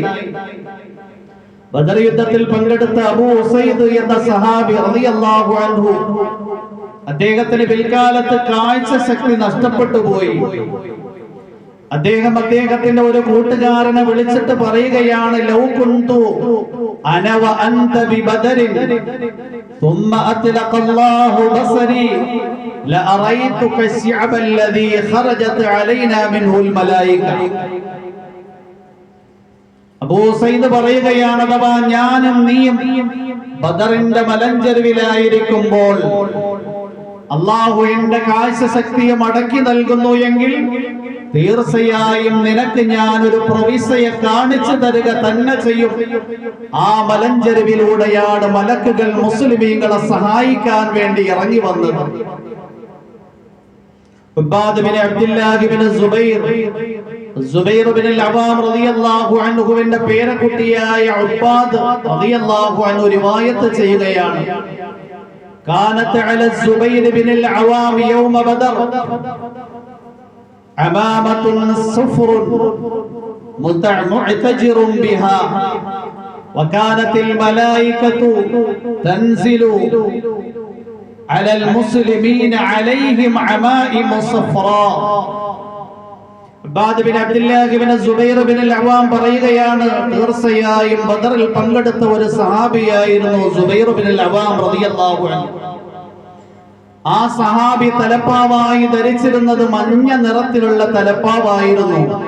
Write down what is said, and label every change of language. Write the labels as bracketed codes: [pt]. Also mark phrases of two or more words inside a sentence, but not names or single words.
[ml] ബദർ യുദ്ധത്തിൽ പങ്കെടുത്ത അബൂ ഉസൈദ് എന്ന സഹാബി [ar] رضي الله عنه, [ml] അദ്ദേഹത്തിന് പിൽക്കാലത്ത് കാഴ്ച ശക്തി നഷ്ടപ്പെട്ടു പോയി. അദ്ദേഹത്തിന്റെ ഒരു കൂട്ടുകാരനെ വിളിച്ചിട്ട് പറയുകയാണ്, [ar] لو كنت أنا وأنت ببدر ثم أطلق الله بصري لأريتك الشعب الذي خرجت علينا منه الملائكة. [ml] അബൂ സയ്യിദ് പറയുകയാണ്, അഥവാ ഞാനും നീയും ബദറിന്റെ മലഞ്ചെരുവിലായിരിക്കുമ്പോൾ അള്ളാഹു എന്റെ കാഴ്ച ശക്തിയെ മടക്കി നൽകുന്നു എങ്കിൽ തീർച്ചയായും നിനക്ക് ഞാൻ ഒരു പ്രവിശ്യയെ കാണിച്ചു തരിക തന്നെ ചെയ്യും. ആ മലഞ്ചെരുവിലൂടെയാണ് മലക്കുകൾ മുസ്ലിമീങ്ങളെ സഹായിക്കാൻ വേണ്ടി ഇറങ്ങി വന്നത്. ഉബാദ് ബിൻ അബ്ദുല്ലാഹ് ബിൻ സുബൈർ ബിൻ അൽ-അവാം [ar] رضي الله عنه [ml] പേരക്കുട്ടിയായ ഉബാദ് [ar] رضي الله عنه [ml] റിവായത്ത് ചെയ്യുകയാണ്, [ar] كانت على الزبير بن العوام يوم بدر عمامة صفر معتجر بها وكانت الملائكة تنزل على المسلمين عليهم عمائم صفراء. [ml] ഉബാദ് ബിൻ അബ്ദുല്ലാഹ് ബിൻ സുബൈർ ബിൻ അൽ-അവാം പറയുകയാണ്, തീർച്ചയായും ബദറിൽ പങ്കെടുത്ത ഒരു സഹാബിയായിരുന്നു സുബൈർ ബിൻ അൽ-അവാം [ar] رضي الله عنه. [ml] ആ സഹാബി തലപ്പാവായി ധരിച്ചിരുന്നത് മഞ്ഞ നിറത്തിലുള്ള തലപ്പാവായിരുന്നു.